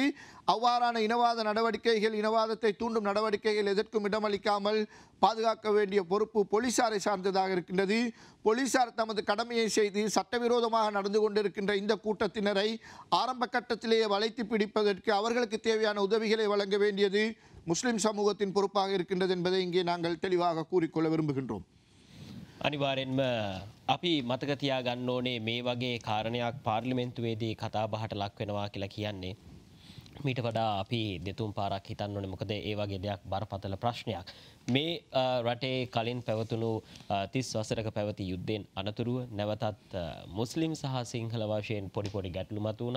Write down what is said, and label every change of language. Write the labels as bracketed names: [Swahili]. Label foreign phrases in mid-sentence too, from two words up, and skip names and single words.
[Tamil] அவ்வாறான இனவாத நடவடிக்கைகள், இனவாதத்தை தூண்டும் நடவடிக்கைகள் எதற்கும் இடமளிக்காமல் பாதுகாக்க வேண்டிய பொறுப்பு போலீசாரை சார்ந்ததாக இருக்கின்றது. போலீசார் தமது கடமையை செய்து சட்டவிரோதமாக நடந்து கொண்டிருக்கின்ற இந்த கூட்டத்தினரை ஆரம்ப கட்டத்திலேயே வளைத்து பிடிப்பதற்கு அவர்களுக்கு தேவையான உதவிகளை வழங்க வேண்டியது முஸ்லிம் சமூகத்தின் பொறுப்பாக இருக்கின்றது என்பதை இங்கே நாங்கள் தெளிவாக கூறிக்கொள்ள விரும்புகின்றோம். [Sinhala] අනිවාර්යෙන්ම අපි මතක තියාගන්න ඕනේ මේ වගේ කාරණයක් පාර්ලිමේන්තුවේදී කතා බහට ලක් වෙනවා කියලා කියන්නේ මීට වඩා අපි දෙතුන් පාරක් හිතන්න ඕනේ. මොකද ඒ වගේ දෙයක් බරපතල ප්‍රශ්නයක්. මේ රටේ කලින් පැවතුණු 30 වසරක පැවති යුද්ධයෙන් අනතුරුව නැවතත් මුස්ලිම් සහ සිංහල වශයෙන් පොඩි පොඩි ගැටලු මතුවුණා.